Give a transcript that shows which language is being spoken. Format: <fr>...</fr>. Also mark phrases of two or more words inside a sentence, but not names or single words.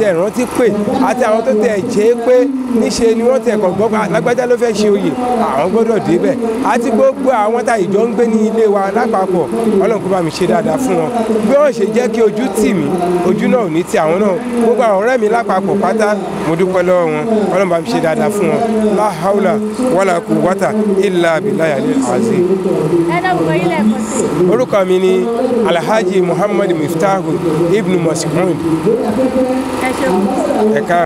<yo>tẹ̀ rántí pè àti àwọn tó tẹ̀ jẹ́ pé níṣe ni wọ́n tẹ̀ kàn gbọ́ lágbájá ló fẹ́ ṣe oyè àwọn gbọ́dọ̀ débẹ̀ àti gbogbo àwọn tá ìjọ ń gbé ní ilé wa lápapọ̀ Ọlọ́run kó bá mi ṣe dáadáa fún wọn bí wọ́n ṣe jẹ́ kí ojú tì mí ojú náà ò ní ti àwọn náà gbogbo àwọn ọ̀rẹ́ mi lápapọ̀ pátá mo dúpẹ́ lọ́wọ́ wọn Ọlọ́run bá mi ṣe dáadáa fún wọn</yo> <ar>لا حول ولا قوة إلا بالله العظيم.</ar> <yo>Orúkọ mi ni Alhaji Muhammad Miftahu Ibn Mas'ud.</yo>